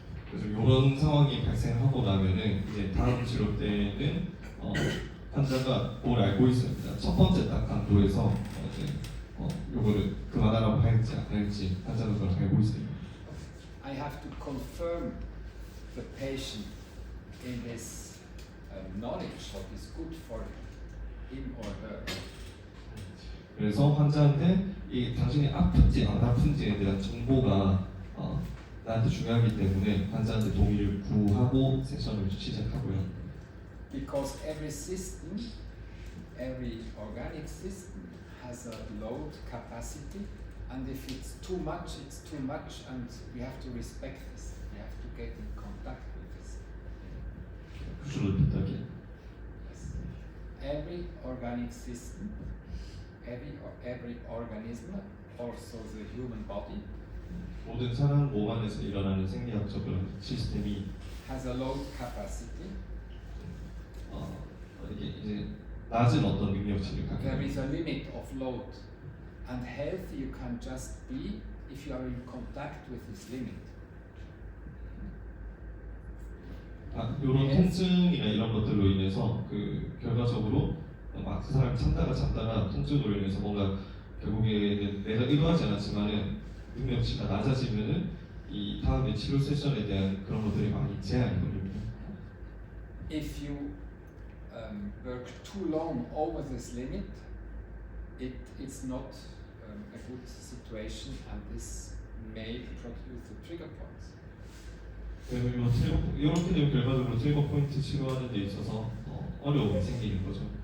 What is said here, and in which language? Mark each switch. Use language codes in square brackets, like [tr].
[ko] 그래서 이런 상황이 발생하고 나면은 이제 다음 치료 때는 환자가 뭘 알고 있습니다. 첫 번째 딱 강도에서 이제 요거를 그만하라고 할지 안 할지 환자가 그걸 알고 있습니다. [en] I have to confirm the patient in his knowledge what is good for him or her. [ko] 그래서 환자한테 이 당신이 아픈지 안 아픈지에 대한 정보가 나한테 중요하기 때문에 환자한테 동의를 구하고 세션을 시작하고요. [en] Because every system, every organic system has a load capacity, and if it's too much, and we have to respect this. We have to get in contact with this. [ko] 구조를 부탁해. [en] Yes. Every organic system, every organism, also the human body, [ko] 모든 사람 몸 안에서 일어나는 생리학적 그런 시스템이 [en] has a load capacity. [ko] 이게 이제 낮은 어떤 능력치를 갖게 [en] There is [ko] 됩니다. [en] a limit of load, and healthy you can just be if you are in contact with this limit. [ko] 이런 통증이나 이런 것들로 인해서 그 결과적으로 막 그 사람 참다가 통증으로 인해서 뭔가 결국에는 내가 의도하지 않았지만은 능력치가 낮아지면은 이 다음에 치료 세션에 대한 그런 것들이 많이 제한이 걸립니다. [en] If you work too long over this limit, it's not a good situation, and this may produce the trigger points. [ko] 그리고 이렇게 되면 결과적으로 트리거 포인트 치료하는 데 있어서 어려움이 생기는 거죠.